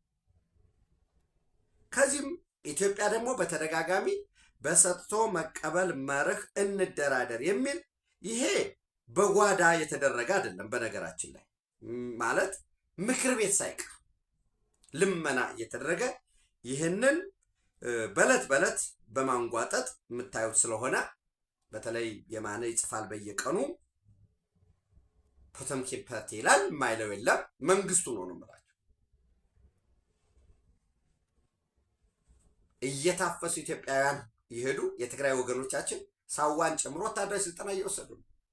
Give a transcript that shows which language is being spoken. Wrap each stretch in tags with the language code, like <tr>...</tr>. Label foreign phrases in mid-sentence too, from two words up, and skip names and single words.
<am>ከዚህም ኢትዮጵያ ደግሞ በተደጋጋሚ በሰጥቶ መቀበል መርህ እንደራደር የሚል ይሄ በጓዳ የተደረገ አይደለም። በነገራችን ላይ ማለት ምክር ቤት ሳይቀር ልመና እየተደረገ ይህንን በለት በለት በማንጓጠጥ የምታዩት ስለሆነ በተለይ የማነ ይጽፋል በየቀኑ ፖተምኪፐት ይላል ማይለው የለም መንግስቱ ነው ማለት እየታፈሱ ኢትዮጵያውያን ይሄዱ የትግራይ ወገኖቻችን ሳዋን ጨምሮ ወታደራዊ ስልጠና እየወሰዱ ነው።</am>